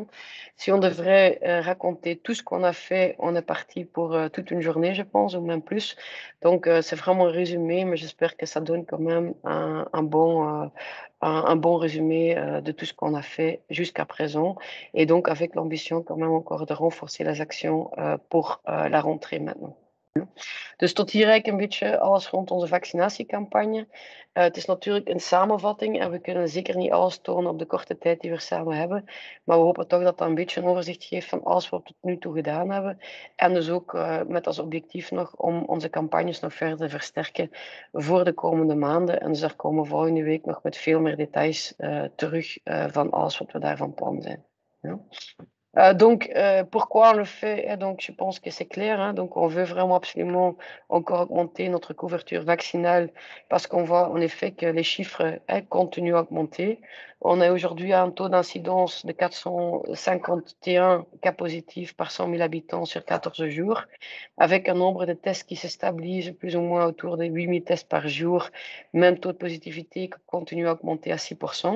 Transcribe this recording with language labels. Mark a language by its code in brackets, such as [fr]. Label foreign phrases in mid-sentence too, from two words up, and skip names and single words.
[fr] Si on devrait raconter tout ce qu'on a fait, on est parti pour toute une journée, je pense, ou même plus. Donc c'est vraiment un résumé, mais j'espère que ça donne quand même un bon résumé de tout ce qu'on a fait jusqu'à présent. Et donc avec l'ambition quand même encore de renforcer les actions pour la rentrée maintenant. [nl] Dus tot hier eigenlijk een beetje alles rond onze vaccinatiecampagne. Het is natuurlijk een samenvatting en we kunnen zeker niet alles tonen op de korte tijd die we samen hebben. Maar we hopen toch dat dat een beetje een overzicht geeft van alles wat we tot nu toe gedaan hebben. En dus ook met als objectief nog om onze campagnes nog verder te versterken voor de komende maanden. En dus daar komen we volgende week nog met veel meer details terug van alles wat we daarvan plan zijn. Ja. [fr] Donc, pourquoi on le fait? Donc, je pense que c'est clair. Hein, donc, on veut vraiment absolument encore augmenter notre couverture vaccinale parce qu'on voit en effet que les chiffres continuent à augmenter. On est aujourd'hui à un taux d'incidence de 451 cas positifs par 100 000 habitants sur 14 jours, avec un nombre de tests qui se stabilise plus ou moins autour de 8 000 tests par jour, même taux de positivité qui continue à augmenter à 6%.